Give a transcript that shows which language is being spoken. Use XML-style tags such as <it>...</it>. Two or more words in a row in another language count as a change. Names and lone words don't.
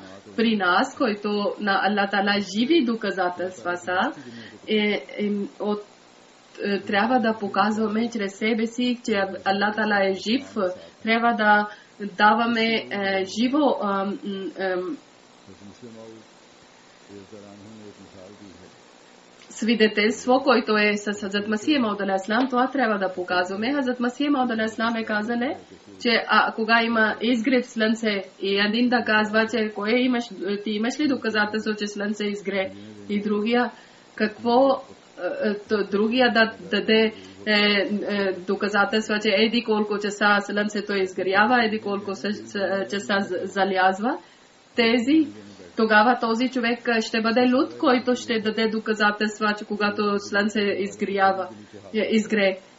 <bg>При нас, който на Аллах Тала живи доказателства са, трябва да показваме чрез себе си, че Аллах Тала е жив. Трябва да даваме живо свидетелство, който е с Хазрат Масих Мауд</bg> <ar>عليه السلام.</ar> <bg>Това трябва да показваме. Хазрат Масих Мауд</bg> <ar>عليه السلام</ar> <bg>е казали, че кога има изгрев слънце и един да казва, че ти имаш ли доказателство, че слънце изгре, и другия другия да даде доказателства, че еди колко часа слънцето изгрява, еди колко часа залязва, тогава този човек ще бъде луд, който ще даде доказателства, че когато слънце изгре.</bg>